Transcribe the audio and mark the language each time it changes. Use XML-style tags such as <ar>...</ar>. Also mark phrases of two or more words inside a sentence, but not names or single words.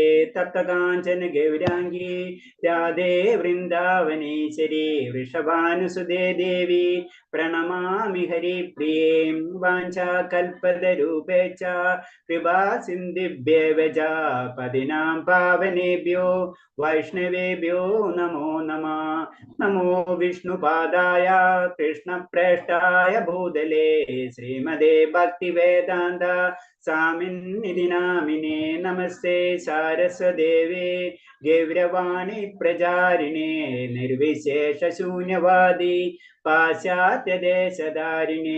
<sa>തപ്തകാഞ്ചന ഗൗരാംഗീ രാധേ വൃന്ദാവനേശ്വരി വൃഷഭാനുസുതേ ദേവി പ്രണമാമി ഹരിപ്രിയേ. വാഞ്ചാകൽപതരൂപേച്ഛ കൃപാ സിന്ധിഭ്യേവ ച. പതിനാം പാവനേഭ്യോ വൈഷ്ണവേഭ്യോ നമോ നമഃ. നമോ വിഷ്ണുപാദായ കൃഷ്ണപ്രേഷ്ഠായ ഭൂതലേ ശ്രീമതേ ഭക്തിവേദാന്ത സ്വാമിന്നിധി നാമിനേ. നമസ്തേ സാരസ്വദേവേ ഗൗരവാണി പ്രചാരിണേ നിർവിശേഷ ശൂന്യവാദി പാശ്ചാത്യദേശധാരിണേ.</sa>